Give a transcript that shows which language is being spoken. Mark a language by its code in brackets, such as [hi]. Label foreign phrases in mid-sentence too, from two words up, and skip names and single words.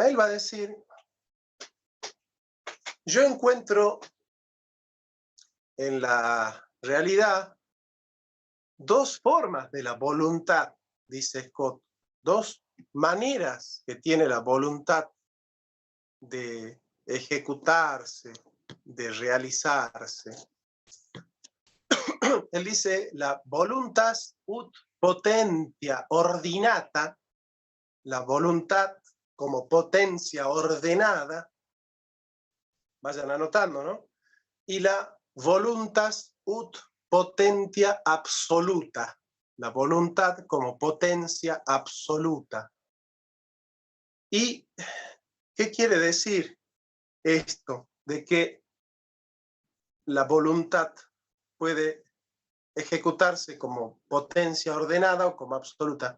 [es] Él va a decir, yo encuentro en la realidad dos formas de la voluntad, dice Scott, dos maneras que tiene la voluntad de ejecutarse, de realizarse. Él dice, la [la] voluntas ut potentia ordinata, [es] la voluntad como potencia ordenada, vayan anotando, ¿no? Y la [la] voluntas ut potentia absoluta, [es] la voluntad como potencia absoluta. ¿Y qué quiere decir esto? De que la voluntad puede ejecutarse como potencia ordenada o como absoluta.